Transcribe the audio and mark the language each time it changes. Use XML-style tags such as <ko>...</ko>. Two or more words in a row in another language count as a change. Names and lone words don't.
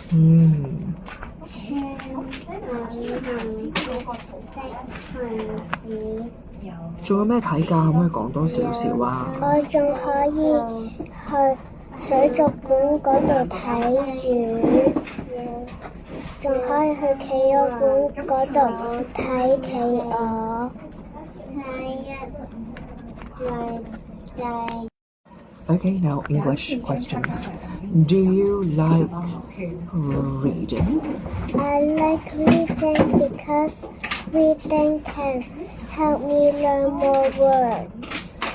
<yue>仲有咩睇㗎？可唔可以講多少少啊？我仲可以去水族館嗰度睇魚，仲可以去企鵝館嗰度睇企鵝。</yue> <en>Okay, now English questions. Do you like reading? I like reading because reading can help me learn more words.</en>